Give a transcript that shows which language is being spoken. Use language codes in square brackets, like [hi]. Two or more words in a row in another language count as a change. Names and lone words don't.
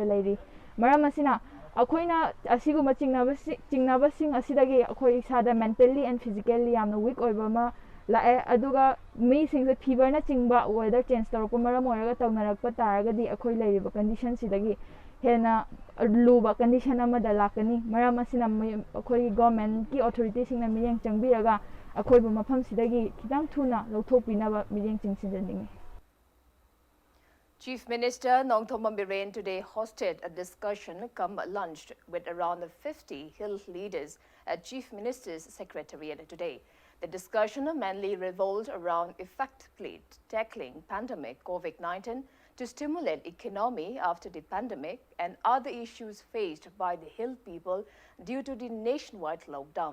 [mni] ꯂꯩꯔꯤ ꯃꯔꯝ ꯑꯁꯤꯅ ꯑꯩꯈꯣꯏꯅ ꯑꯁꯤꯒꯨꯝꯕ ꯆꯤꯡꯅꯕꯁꯤꯡ ꯑꯁꯤꯗꯒꯤ ꯑꯩꯈꯣꯏ ꯏꯁꯥꯗ [en] mentally and physically [mni] ꯌꯥꯝꯅ ꯋꯤꯛ ꯑꯣꯏꯕ ꯑꯃ ꯂꯥꯛꯑꯦ ꯑꯗꯨꯒ ꯃꯤꯁꯤꯡꯁꯦ ꯐꯤꯕꯔꯅꯆꯤꯡꯕ [en] weather change [mni] ꯇꯧꯔꯛꯄ ꯃꯔꯝ ꯑꯣꯏꯔꯒ ꯇꯧꯅꯔꯛꯄ ꯇꯥꯔꯒꯗꯤ ꯑꯩꯈꯣꯏ ꯂꯩꯔꯤꯕ ꯀꯟꯗꯤꯁꯟꯁꯤꯗꯒꯤ ꯍꯦꯟꯅ ꯂꯨꯕ ꯀꯟꯗꯤꯁꯟ ꯑꯃꯗ ꯂꯥꯛꯀꯅꯤ ꯃꯔꯝ ꯑꯁꯤꯅ ꯑꯩꯈꯣꯏꯒꯤ [en] government authorities [mni] ಮಿꯠꯌꯦꯡ ꯆꯪꯕꯤꯔꯒ ꯑꯩꯈꯣꯏꯕꯨ ꯃꯐꯝꯁꯤꯗꯒꯤ ꯈꯤꯇꯪ ꯊꯨꯅ ꯂꯧꯊꯣꯛꯄꯤꯅꯕ ꯃꯤꯠꯌꯦꯡ ꯆꯪꯁꯤꯟꯖꯅꯤꯡꯉꯤ [en] Chief Minister Nongthomam Biren today hosted a discussion come lunch with around 50 Hill leaders at Chief Minister's Secretariat today. The discussion mainly revolved around effectively tackling pandemic COVID-19 to stimulate economy after the pandemic and other issues faced by the Hill people due to the nationwide lockdown.